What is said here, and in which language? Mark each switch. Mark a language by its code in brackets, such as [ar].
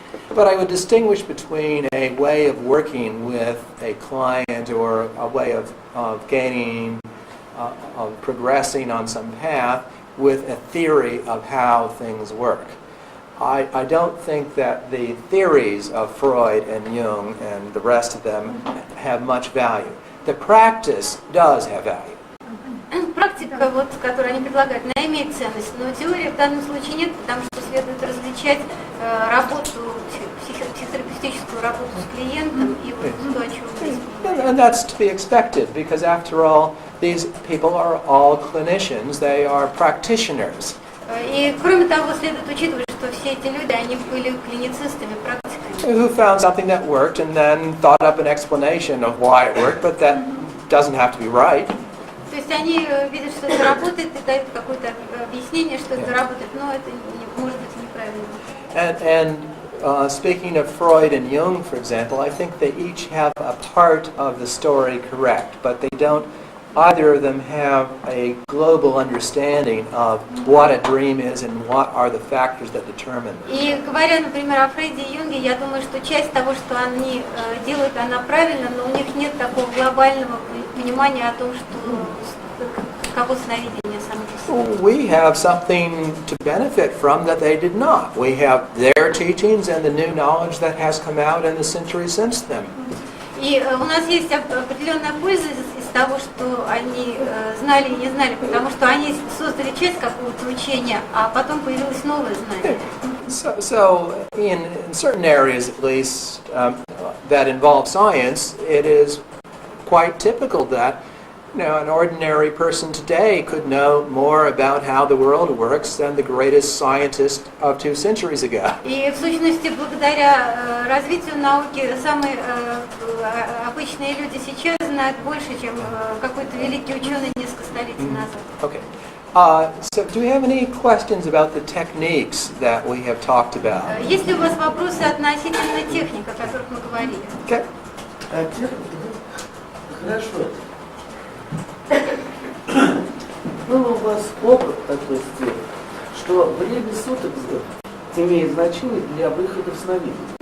[en] But I would distinguish between a way of working with a client or a way of gaining, of progressing on some path with a theory of how things work. I don't think that the theories of Freud and Jung and the rest of them have much value. The practice does have value. [ru] Практика, вот, которую они предлагают, она имеет ценность, но теории в данном случае нет, потому что следует различать работу, психотерапевтическую работу с клиентом и вот то, о чем здесь говорим. [en] And that's to be expected, because after all, these people are all clinicians, they are practitioners. [ru] И кроме того, следует учитывать, что все эти люди, они были клиницистами, практиками. [en] Who found something that worked and then thought up an explanation of why it worked, but that doesn't have to be right. [ru] То есть они видят, что это работает, и дают какое-то объяснение, что это работает, но это может быть неправильно. [en] And speaking of Freud and Jung, for example, I think they each have a part of the story correct, but they don't, either of them have a global understanding of what a dream is and what are the factors that determine it. [ru] И говоря, например, о Фрейде и Юнге, я думаю, что часть того, что они делают, она правильно, но у них нет такого глобального понимания о том, что каково сновидение само по себе. [en] We have something to benefit from that they did not. We have their teachings and the new knowledge that has come out in the centuries since then. [ru] И у нас есть определенная польза из того, что они знали и не знали, потому что они создали часть какого-то учения, а потом появилось новое знание. [en] So in certain areas, at least, that involve science, it is quite typical that an ordinary person today could know more about how the world works than the greatest scientist of 2 centuries ago. [ru] И в сущности, благодаря развитию науки, самые обычные люди сейчас знают больше, чем какой-то великий ученый несколько столетий назад. [en] Okay. So do we have any questions about the techniques that we have talked about? [ru] Есть ли у вас вопросы относительно техник, о которых мы говорили? [en] Okay. [ru] Хорошо. Был у вас опыт такой сделан, что время суток имеет значение для выхода в сновидение.